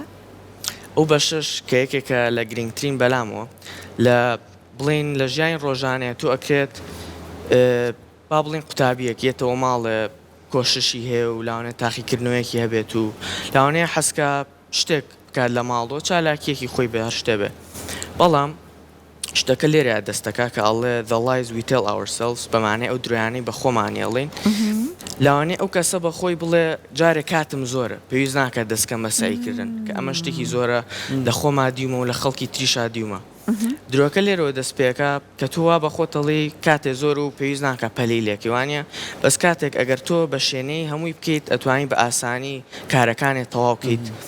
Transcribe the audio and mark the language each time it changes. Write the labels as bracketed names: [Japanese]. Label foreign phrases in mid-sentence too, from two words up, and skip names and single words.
[Central Kurdish] ئەو بەشش کە یەکێکە لە گرنگترین بەلامەوە لە بڵین لە ژیانی ڕۆژانەیە تو ئەکرێت با بڵین قوتابیەک یێتەوە ماڵێ کۆششی هەیە و لاوانێت تاقیکردنەوەیەکی هەبێت و لاوانەیە حەسکە شتێک بکات لە ماڵەوە چالاکیەکی خۆی بە هەر شتێ بێ بەڵام شتەکە لێرە دەستەکە کە ئەڵێ [English] the lies we tell ourselves [Central Kurdish] بەمانەی ئەو درۆیانەی بە خۆمانی ئەڵێن لاوانەیە ئەو کەسە بە خۆی بڵێ جارێک کاتم زۆرە پێویست ناکات دەستکەم بەساییکردن کە ئەمە شتێکی زۆرە لە خۆما دیومە و لە خەڵکی تریشا دیومە درۆکە لێرەوە دەست پێەکە کە تووا بە خۆتەڵی کاتێ زۆر و پێویست ناکە پەلی لێکیوانە بەس کاتێک ئەگەر تۆ بە شوێنەی هەمووی بکەیت ئەتوانی بە ئاسانی کارەکانێت تەواو بکەیت